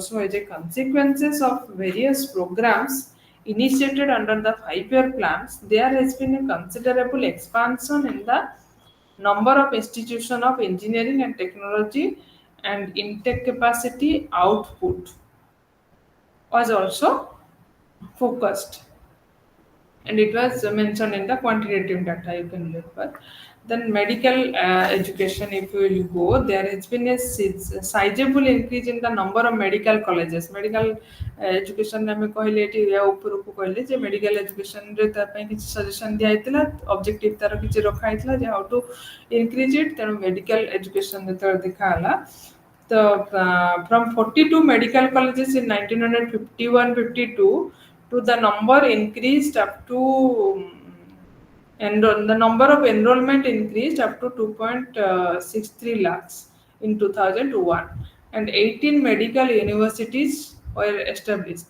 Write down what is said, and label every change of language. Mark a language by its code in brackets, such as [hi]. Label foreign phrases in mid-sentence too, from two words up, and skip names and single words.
[en] So as a consequences of various programs initiated under the 5 year plans, there has been a considerable expansion in the number of institutions of engineering and technology, and intake capacity output was also focused, and it was mentioned in the quantitative data, you can refer. Then medical education, if you will go, there has been a sizable increase in the number of medical colleges. Medical education [or] ଆମେ କହିଲେ ଏଠି ୟା ଉପରକୁ କହିଲେ ଯେ [en] medical educationରେ [or] ତା ପାଇଁ କିଛି ସଜେସନ୍ ଦିଆହେଇଥିଲା, ଅବଜେକ୍ଟିଭ୍ ତାର କିଛି ରଖା ହେଇଥିଲା ଯେ [en] how to increase it. [or] ତେଣୁ ମେଡ଼ିକାଲ ଏଜୁକେସନ୍ ଯେତେବେଳେ ଦେଖାହେଲା ତ [en] from 42 medical colleges in 1951-52 to the number increased up to the number of enrollment increased up to 2.63 lakhs in 2001, and 18 medical universities were established.